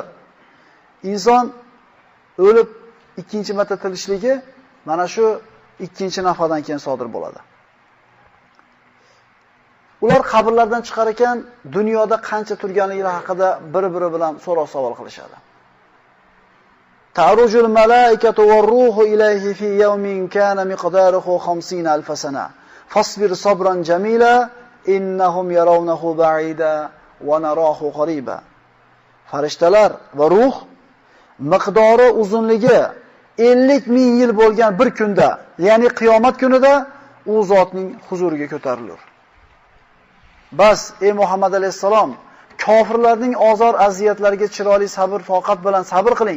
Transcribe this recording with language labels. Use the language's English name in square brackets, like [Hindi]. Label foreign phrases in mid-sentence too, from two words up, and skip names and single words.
[Uzbek] Inson o'lib ikkinchi marta tirishligi mana shu ikkinchi nafaqadan keyin sodir bo'ladi. Ular qabrlardan chiqar ekan, dunyoda qancha turganligi haqida bir-biri bilan so'roq-savol qilishadi. [Arabic] تعرج الملائكة والروح إليه في يوم كان مقداره 50000 سنة. فاصبر صبرا جميلا إنهم يرونه بعيدا ونراه قريبا. [Uzbek] Farishtalar va ruh miqdori uzunligi 50,000 yil bo'lgan bir kunda, ya'ni qiyomat kunida u zotning huzuriga ko'tarilur. Bas, ey Muhammad alayhisalom, kofirlarning ozor aziyatlariga chiroyli sabr toqat bilan sabr qiling.